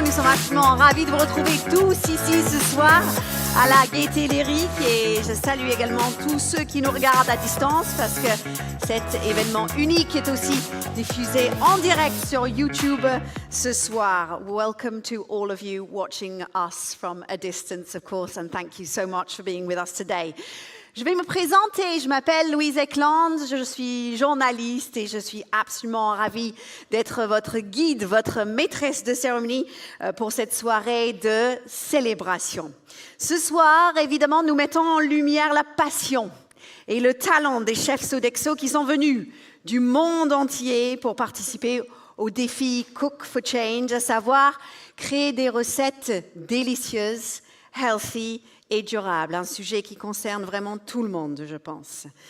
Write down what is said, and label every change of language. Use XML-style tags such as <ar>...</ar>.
<fr>Nous sommes absolument ravis de vous retrouver tous ici ce soir à la Gaieté Lyrique et je salue également tous ceux qui nous regardent à distance parce que cet événement unique est aussi diffusé en direct sur YouTube ce soir.</fr> <en>Welcome to all of you watching us from a distance, of course, and thank you so much for being with us today.</en> <fr>Je vais me présenter, je m'appelle Louise Eklund, je suis journaliste et je suis absolument ravie d'être votre guide, votre maîtresse de cérémonie pour cette soirée de célébration. Ce soir, évidemment, nous mettons en lumière la passion et le talent des chefs Sodexo qui sont venus du monde entier pour participer au défi Cook for Change, à savoir créer des recettes délicieuses, healthy et durable, un sujet qui concerne vraiment tout le monde, je pense.</fr>